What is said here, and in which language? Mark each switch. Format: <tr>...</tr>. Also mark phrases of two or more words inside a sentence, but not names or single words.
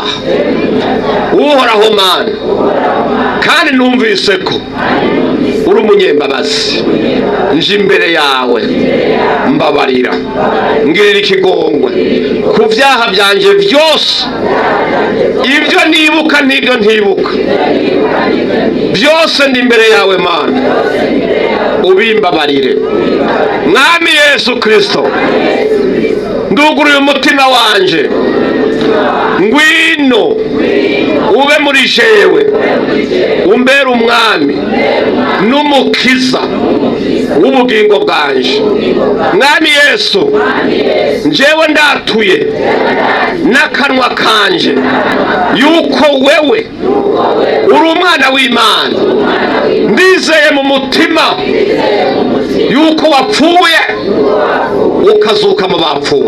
<rn>Uhoraho Mana kandi numvise ko uri umunyembabazi, nje imbere yawe mbabarira, ngirira ikigongwe ku byaha byanje byose, ibyo nibuka n'ibyo ntibuka byose ndi imbere yawe Mana, ubimbabarire. Mwami Yesu Kristo, nduguruye umutima wanje, ngwino ube muri jewe, umbere umwami n'umukiza w'ubugingo bwanje. Mwami Yesu, njewe ndatuye n'akanwa kanje yuko wewe uri umwana w'Imana, ndizeye mu mutima yuko wapfuye ukazuka mu bapfuye.</rn>